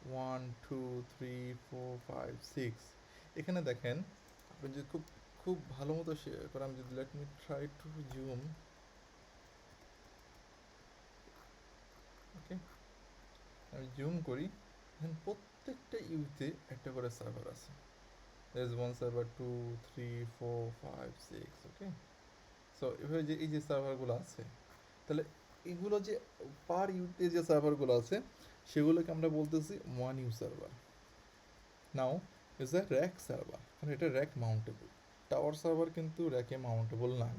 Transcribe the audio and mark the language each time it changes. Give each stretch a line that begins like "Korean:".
Bangla: 1 2 3 4 5 6। এখানে দেখেন, আপনি যদি খুব খুব ভালো মতো করে, আমি যদি
English: let me try to zoom,
Bangla: ওকে, আমি জুম করি, দেখেন প্রত্যেকটা ইউতে একটা করে সার্ভার আছে।
English: there is one server 2 3 4 5 6, okay?
Bangla: So এভাবে যে এই যে সার্ভারগুলো আছে, তাহলে এগুলো যে পার ইউতে যে সার্ভারগুলো আছে সেগুলোকে আমরা বলতেছি one you server. Now is a rack server, কারণ এটা র্যাক মাউন্টেবল। টাওয়ার সার্ভার কিন্তু র্যাকে মাউন্টেবল না।